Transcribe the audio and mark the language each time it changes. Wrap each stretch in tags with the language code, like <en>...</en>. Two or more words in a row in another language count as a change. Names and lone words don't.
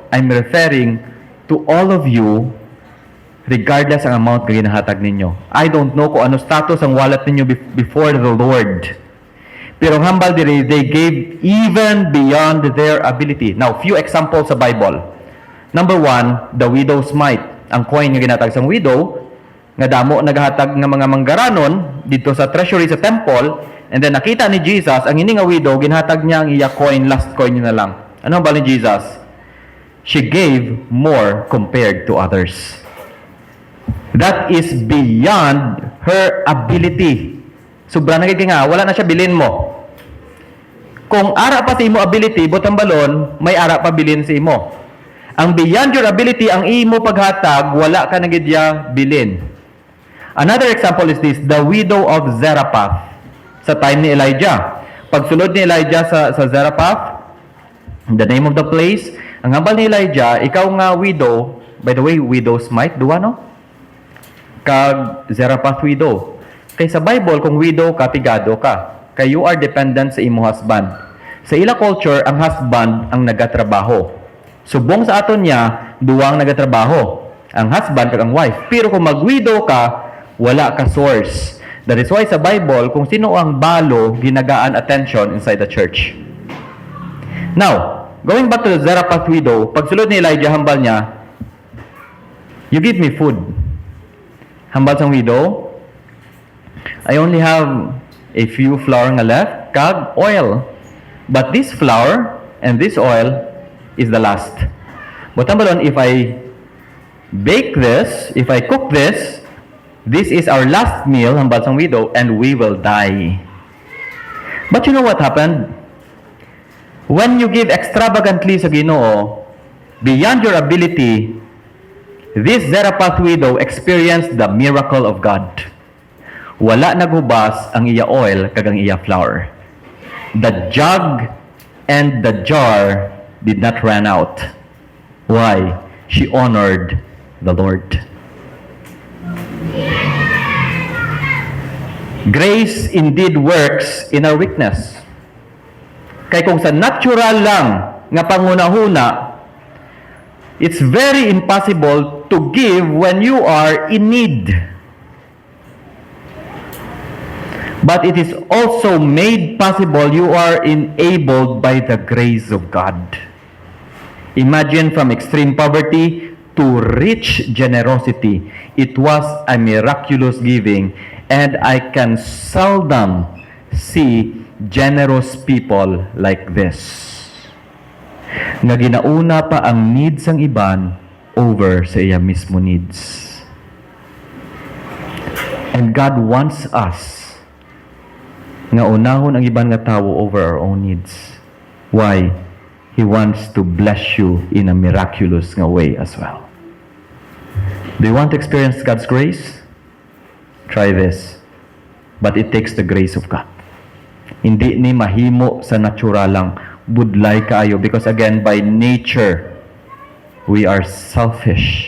<en>I'm referring to all of you regardless</en> <hil>ang amount nga ginahatag ninyo.</hil> <en>I don't know</en> <hil>kung ano status ang wallet ninyo</hil> <en>before the Lord.</en> <hil>Pero hambal diri,</hil> <en>they gave even beyond their ability. Now, few examples sa Bible. Number 1, the widow's mite.</en> <hil>Ang coin nga ginatag sang widow, nga damo naghatag nga mga manggaranon dito sa treasury sa temple,</hil> <en>and then</en> <hil>nakita ni Jesus, ang ini nga widow, ginhatag niya ang iya coin,</hil> <en>last coin</en> <hil>niya na lang. Ano ba ni Jesus?</hil> <en>She gave more compared to others. That is beyond her ability.</en> <hil>Sobra na nga, wala na siya bilin mo. Kung ara pa sa imo ability, butang balon, may ara pa bilin sa imo.</hil> <en>Ang beyond your ability,</en> <hil>ang imo paghatag, wala ka na gidya bilin.</hil> <en>Another example is this, the widow of Zarephath sa time ni Elijah.</en> <hil>Pagsulod ni Elijah sa Zarephath,</hil> <en>the name of the place,</en> <hil>ang hambal ni Elijah, ikaw nga widow,</hil> <en>by the way, widow's mite,</en> <hil>duwa no? Kag Zarephath widow. Kay sa Bible, kung widow ka, pigado ka.</hil> <en>Kay you are dependent</en> <hil>sa imo</hil> <en>husband.</en> <hil>Sa ila culture, ang husband ang nagatrabaho. Subong sa aton niya, duwang nagatrabaho. ang husband kag ang wife. Pero kung mag-widow ka, wala ka source.</hil> <en>That is why sa Bible,</en> <hil>kung sino ang balo, ginagaan</hil> <en>attention inside the church. Now, going back to the Zarephath widow,</en> <hil>pagsulod ni Elijah, hambal niya,</hil> <en>you give me food.</en> <hil>Hambal sang</hil> <en>widow, I only have a few flour nga left, kag oil. But this flour and this oil is the last. But tambalon, if I bake this, if I cook this, this is our last meal,</en> <hil>hambal sang</hil> <en>widow, and we will die. But you know what happened? When you give extravagantly</en> <hil>sa Ginoo,</hil> <en>beyond your ability, this Zarephath widow experienced the miracle of God.</en> <hil>Wala nagubas ang iya oil kag ang iya flour.</hil> <en>The jug and the jar did not run out. Why? She honored the Lord. Grace indeed works in our weakness.</en> <hil>Kay kung sa natural lang nga pangunahuna,</hil> <en>it's very impossible to give when you are in need. But it is also made possible, you are enabled by the grace of God. Imagine from extreme poverty to rich generosity. It was a miraculous giving, and I can seldom see generous people like this.</en> <hil>Nga ginauna pa ang needs ng iban over sa iya mismo needs.</hil> <en>And God wants us</en> <hil>nga unahon ang iban nga tawo</hil> <en>over our own needs. Why? He wants to bless you in a miraculous nga way as well. Do you want to experience God's grace? Try this. But it takes the grace of God.</en> <hil>Hindi ni mahimo sa natural lang, budlay kaayo,</hil> <en>because again, by nature, we are selfish.</en>